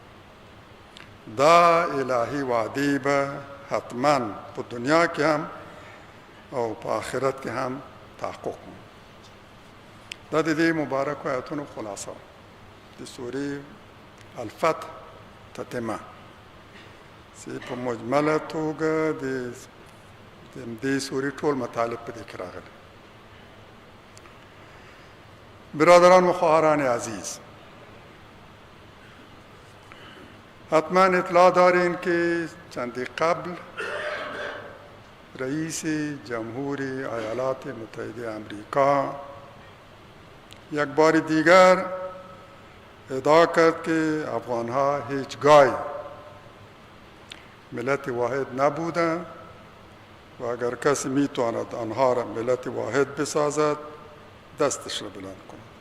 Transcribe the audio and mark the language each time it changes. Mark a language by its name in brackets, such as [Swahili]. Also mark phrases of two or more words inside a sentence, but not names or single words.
[Pashto] دا الهي وعدې به حتما په دنیا کې هم او په آخرت کې هم تحقق مومي. دا د دې مبارکو آیتونو خلاصه د سورې الفتح تتمه چې په مجمله توګه د دې سورې ټول مطالب په دې کې راغلي. [Persian] برادران و خواهران عزیز، حتما اطلاع دارین که چندی قبل رئیس جمهوری ایالات متحده امریکا یک بار دیگر ادعا کرد که افغانها هیچگاه ملت واحد نبودند و اگر کسی میتواند آنها را ملت واحد بسازد دستش را بلند کند.